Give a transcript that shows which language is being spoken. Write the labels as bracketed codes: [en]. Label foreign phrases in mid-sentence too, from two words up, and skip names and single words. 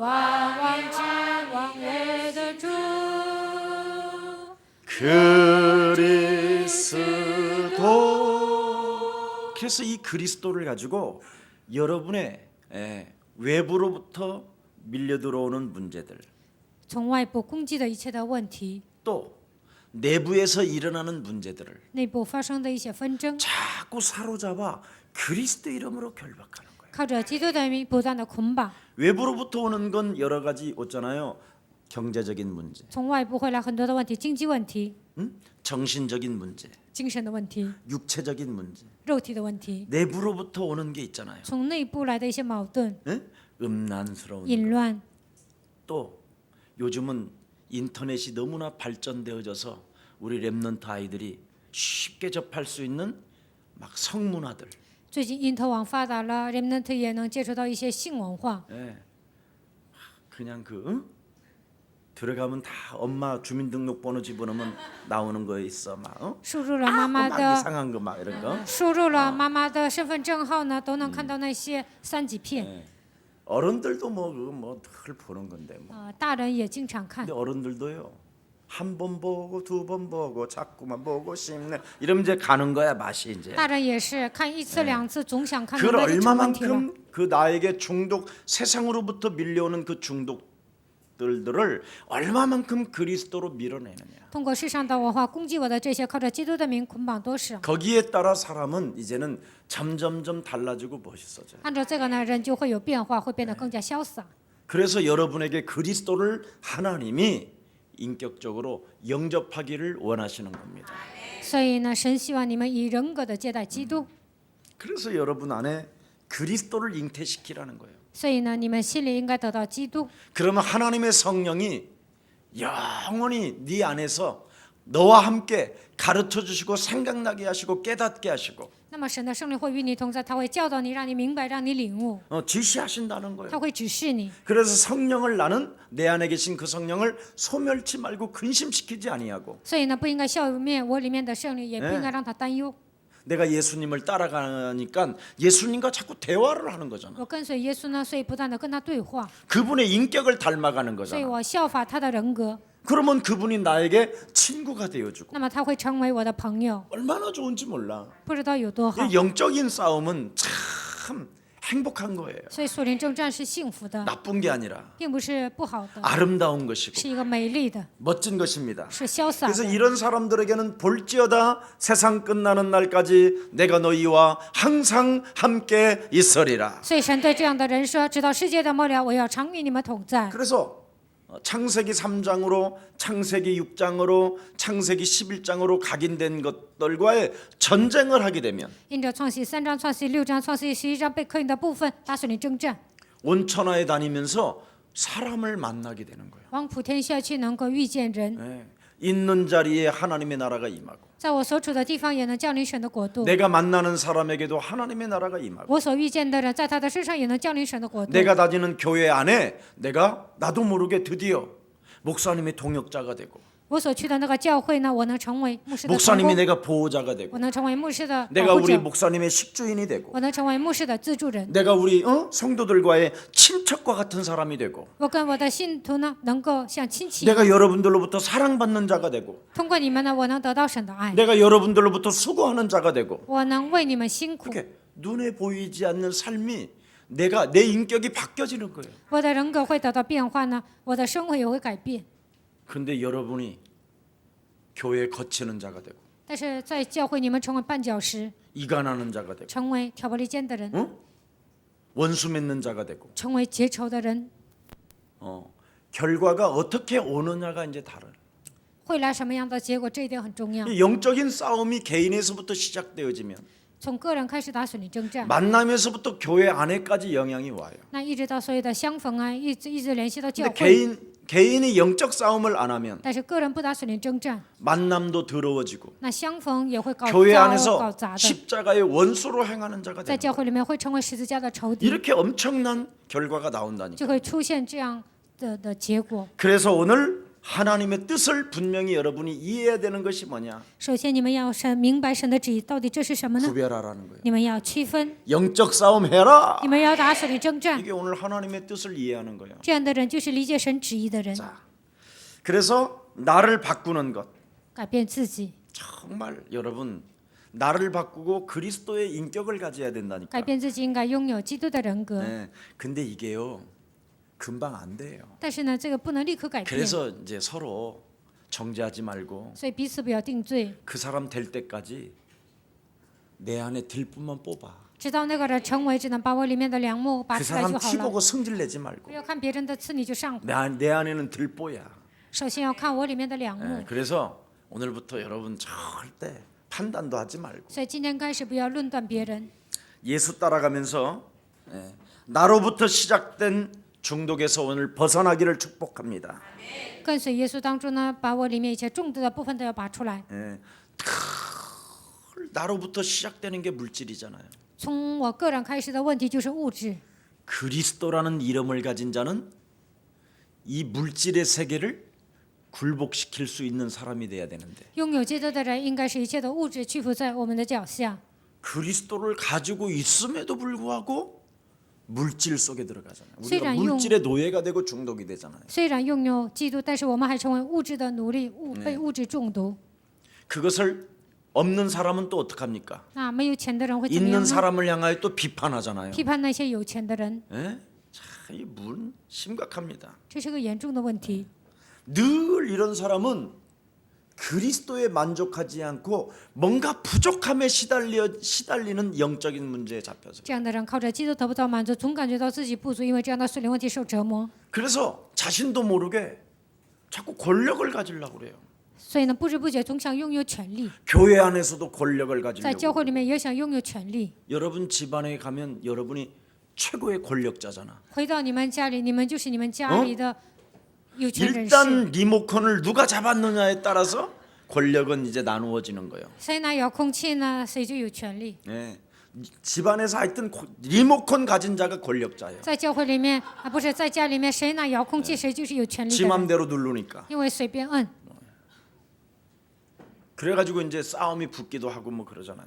[ko] 그리스도 그래서 이 그리스도를 가지고 여러분의 외부로부터 밀려 들어오는 문제들 [zh] 从外部攻击的一切的问题， [ko] 또 내부에서 일어나는 문제들을 [zh] 内部发生的一些纷争， [ko] 자꾸 사로잡아 그리스도 이름으로 결박하는 거예요. [zh] 靠着基督的名不断的捆绑。 [ko] 외부로부터 오는 건 여러 가지 있잖아요. 경제적인 문제, [zh] 从外部会来很多的问题，经济问题、 [ko] 정신적인 문제, [zh] 精神的问题、 [ko] 육체적인 문제. [zh] 肉体的问题， [ko] 내부로부터 오는 게 있잖아요. [zh] 从内部来的一些矛盾、 [ko] 음란스러운 [zh] 淫乱。 [ko] 또 요즘은 인터넷이 너무나 발전되어져서 우리 랩넌트 아이들이 쉽게 접할 수 있는 막 성문화들 [zh] 最近因特网发达了，人们也能接触到一些性文化。 [ko] 그냥 들어가면 다 엄마 주민등록번호 집어넣으면 나오는 거 있어 막 [zh] 输入了妈妈 [ko] 막 [zh] 的， [ko] 이상한 거 막 이런 거 [zh] 输入了妈妈的身份证号呢，都能看到那些3级片。 [ko] 어른들도 늘 보는 건데 뭐. [zh] 大人也经常看 [ko] 근데 。 어른들도요 한 번 보고 두 번 보고 자꾸만 보고 싶네 이러면 이제 가는 거야 맛이 이제 [zh] 大人也是看1次2次，总想看， [ko] 그걸 [zh] 那就成问题了。 [ko] 얼마만큼 그 나에게 중독 세상으로부터 밀려오는 그 중독들을 얼마만큼 그리스도로 밀어내느냐 [zh] 通过世上的文化攻击我的这些，靠着基督的名捆绑多少？ [ko] 거기에 따라 사람은 이제는 점점점 달라지고 멋있어져요. [zh] 按照这个呢，人就会有变化，会变得更加潇洒。 [ko] 그래서 여러분에게 그리스도를 하나님이 인격적으로 영접하기를 원하시는 겁니다. [zh] 所以呢，神希望你们以人格的接待基督。 [ko] 그래서 여러분 안에 그리스도를 잉태시키라는 거예요. [zh] 所以呢，你们心里应该得到基督。 [ko] 그러면 하나님의 성령이 영원히 네 안에서 너와 함께 가르쳐 주시고 생각나게 하시고 깨닫게 하시고 [zh] 那么神的圣灵会与你同在，他会教导你，让你明白，让你领悟， [ko] 지시하신다는 거예요. [zh] 他会指示你。 [ko] 그래서 성령을 나는 내 안에 계신 그 성령을 소멸치 말고 근심시키지 아니하고 [zh] 所以呢，不应该消灭我里面的圣灵，也不应该让他担忧。 [ko] 내가 예수님을 따라가니까 예수님과 자꾸 대화를 하는 거잖아. [zh] 我跟随耶稣呢，所以不断的跟他对话， [ko] 그분의 인격을 닮아가는 [zh] 所以 [ko] 거잖아. [zh] 我效法他的人格， [ko] 그러면 그분이 나에게 친구가 되어주고 [zh] 那么他会成为我的朋友， [ko] 얼마나 좋은지 몰라. [zh] 不知道有多好。 [ko] 이 영적인 싸움은 참 행복한 거예요. [zh] 所以属灵征战是幸福的， [ko] 나쁜 게 아니라 [zh] 并不是不好的， [ko] 아름다운 것이고 [zh] 是一个美丽的， [ko] 멋진 것입니다. [zh] 是潇洒 [ko] 그래서 [zh] 的。 [ko] 이런 사람들에게는 볼지어다 세상 끝나는 날까지 내가 너희와 항상 함께 있으리라. [zh] 所以神对这样的人说：“直到世界的末了，我要常与你们同在。” [ko] 그래서 창세기 3장으로 창세기 6장으로 창세기 11장으로 각인된 것들과의 전쟁을 하게 되면 [zh] 因着创世3章、创世6章、创世11章被刻印的部分，打属灵征战， [ko] 온 천하에 다니면서 사람을 만나게 되는 거예요. [zh] 往普天下去，能够遇见人。 [ko] 네. 있는 자리에 하나님의 나라가 임하고 [zh] 在我所处的地方也能降临神的国度。 [ko] 내가 만나는 사람에게도 하나님의 나라가 임하고 [zh] 我所遇见的人，在他的身上也能降临神的国度。 [ko] 내가 다니는 교회 안에 내가 나도 모르게 드디어 목사님의 동역자가 되고 [zh] 我所去的那个教会呢，我能成为牧师的同 [ko] 목사님이 [zh] 工， [ko] 내가 보호자가 되고 [zh] 我能成为牧师的 [ko] 내가 [zh] 保护 [ko] 우리 [zh] 者， [ko] 목사님의 식주인이 되고 [zh] 我能成为牧师的资助人。 [ko] 내가 우리 성도들과의 친척과 같은 사람이 되고 [zh] 我跟我的信徒呢，能够像亲戚， [ko] 내가 여러분들로부터 사랑받는 자가 되고 [zh] 通过你们呢，我能得到神的爱， [ko] 내가 여러분들로부터 수고하는 자가 되고 [zh] 我能为你们辛苦， [ko] 그렇게 눈에 보이지 않는 삶이 내 인격이 바뀌어지는 거예요. [zh] 我的人格会得到变化呢，我的生活也会改变。 [ko] 근데 여러분이 교회에 거치는 자가 되고 [zh] 但是在教会，你们成为绊脚石， [ko] 이간하는 자가 되고 [zh] 成为挑拨离间的人， [ko] 원수 맺는 자가 되고 [zh] 成为结仇的人， [ko] 결과가 어떻게 오느냐가 이제 다른. [zh] 会来什么样的结果？这一点很重要。 [ko] 이 영적인 싸움이 개인에서부터 시작되어지면 [zh] 从个人开始打属灵征战， [ko] 만남에서부터 교회 안에까지 영향이 와요. [zh] 那一直到所有的相逢啊，一直联系到教 [ko] 근데 [zh] 会。 [ko] 개인이 영적 싸움을 안 하면 [zh] 但是个人不打属灵征战， [ko] 만남도 더러워지고 [zh] 那相逢也会搞 [ko] 교회 [zh] 搞 [ko] 안에서 [zh] 砸的， [ko] 십자가의 원수로 행하는 자가 [zh] 在 [ko] 되는 [zh] 教会里面会成为十字架的仇敌， [ko] 이렇게 엄청난 결과가 나온다니까. [zh] 就会出现这样的结果。 [ko] 그래서 오늘 하나님의 뜻을 분명히 여러분이 이해해야 되는 것이 뭐냐? [zh] 首先，你们要明白神的旨意，到底这是什么呢？ [ko] 구별하라는 거예요. [zh] 你们要区分， [ko] 영적 싸움 해라. [zh] 你们要打属灵征战。 [ko] 이게 오늘 하나님의 뜻을 이해하는 거예요. [zh] 这样的人就是理解神旨意的人， [ko] 자, 그래서 나를 바꾸는 것 [zh] 改变自己， [ko] 정말 여러분 나를 바꾸고 그리스도의 인격을 가져야 [zh] 改 [ko] 된다니까. [zh] 变自己应该拥有基督的人格。 [ko] 네, 근데 이게요 금방 안 돼요. [zh] 但是呢，这个不能立刻改变， [ko] 그래서 이제 서로 정죄하지 말고 [zh] 所以彼此不要定罪， [ko] 그 사람 될 때까지 내 안에 들뿐만 뽑아. [zh] 直到那个人成为，只能把我里面的梁木拔 [ko] 그 [zh] 出来 [ko] 사람 [zh] 就 [ko] 티 [zh] 好了。 [ko] 보고 성질 내지 [zh] 不 [ko] 말고 [zh] 要看别人的刺你就上火， [ko] 내 안에는 들보야. [zh] 首先要看我里面的梁木。 [ko] 네, 그래서 오늘부터 여러분 절대 판단도 하지 말고 [zh] 所以今天开始不要论断别人， [ko] 예수 따라가면서 나로부터 시작된 중독에서 오늘 벗어나기를 축복합니다. [zh] 跟随耶稣当中呢，把我里面一些中毒的部分都要拔出来。 [ko] 예, 나로부터 시작되는 게 물질이잖아요. [zh] 从我个人开始的问题就是物质， [ko] 그리스도라는 이름을 가진 자는 이 물질의 세계를 굴복시킬 수 있는 사람이 돼야 되는데 [zh] 拥有基督的人应该是一切的物质屈服在我们的脚下。 [ko] 그리스도를 가지고 있음에도 불구하고 물질 속에 들어가잖아요. 우리가 [zh] 虽然用- [ko] 물질의 노예가 되고 중독이 되잖아요. [zh] 虽然拥有基督，但是我们还成为物质的奴隶，被物质中毒。 [ko] 그것을 없는 사람은 또 어떡합니까? [zh] 那没有钱的人会怎么样 [ko] 있는 [zh] 呢？ [ko] 사람을 향하여 또 비판하잖아요. [zh] 批判那些有钱的人， [ko] 예? 참, 이 문 심각합니다. [zh] 这是个严重的问题。 [ko] 늘 이런 사람은 그리스도에 만족하지 않고 뭔가 부족함에 시달리는 영적인 문제에 잡혀서 [zh] 这样的人靠着基督得不到满足，总感觉到自己不足，因为这样的属灵问题受折磨， [ko] 그래서 자신도 모르게 자꾸 권력을 가지려고 그래요. [zh] 所以呢，不知不觉总想拥有权利， [ko] 교회 안에서도 권력을 [zh] 在教 [ko] 가지려고. [zh] 会里面也想拥有权利。 [ko] 여러분 집안에 가면 여러분이 최고의 권력자잖아. [zh] 回到你们家里，你们就是你们家里的有权人士。 [ko] 일단 리모컨을 누가 잡았느냐에 따라서 권력은 이제 나누어지는 거예요. [zh] 谁拿遥控器呢，谁就有权利。 [ko] 예. 집안에서 하여튼 리모컨 가진 자가 권력자예요. [zh] 在教会里面啊，不是在家里面，谁拿遥控器，谁就是有权利 [ko] 지 [zh] 的人， [ko] 맘대로 누르니까. [zh] 因为随便摁， [ko] 그래가지고 이제 싸움이 붙기도 하고 뭐 그러잖아요.